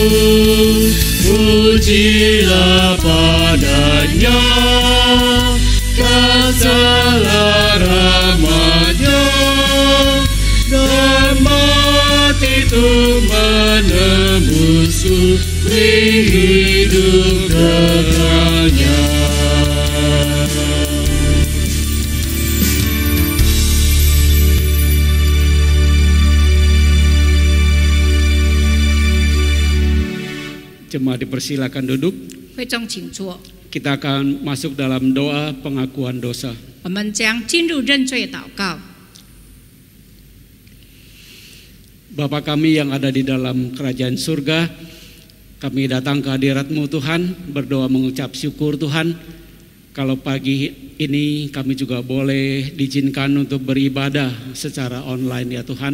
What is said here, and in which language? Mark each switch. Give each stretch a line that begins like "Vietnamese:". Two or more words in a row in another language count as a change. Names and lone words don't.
Indonesian: Pujilah padanya, kasihlah rahmat-Nya, dan mati itu menembus hidup kekalnya. Jemaat dipersilakan duduk.
Chinese: 会众请坐。
Indonesian: Kita akan masuk dalam doa pengakuan dosa.
Chinese: 我们将进入认罪祷告。
Indonesian: Bapa kami yang ada di dalam kerajaan surga, kami datang ke hadirat-Mu Tuhan, berdoa mengucap syukur Tuhan. Kalau pagi ini kami juga boleh diizinkan untuk beribadah secara online ya Tuhan.